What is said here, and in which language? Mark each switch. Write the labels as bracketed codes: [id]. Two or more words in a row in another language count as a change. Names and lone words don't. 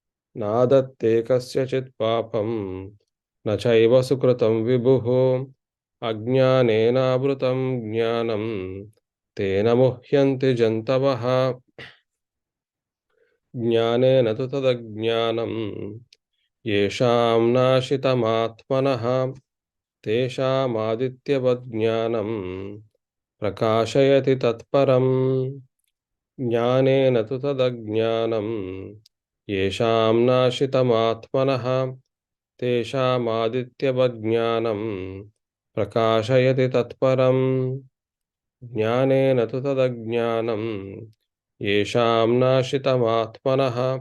[sa] నాదత్తే కస్యచిత్ పాపం న చైవ సుకృతం విభుః అజ్ఞానేనావృతం జ్ఞానం తేన ముహ్యంతి జంతవః జ్ఞానేన తు తదజ్ఞానం येषां नाशितमात्मनः तेषामादित्यवत् ज्ञानं प्रकाशयति तत्परम् ज्ञानेन तु तदज्ञानं येषां नाशितमात्मनः तेषामादित्यवत् ज्ञानं प्रकाशयति तत्परम् ज्ञानेन तु तदज्ञानं येषां नाशितमात्मनः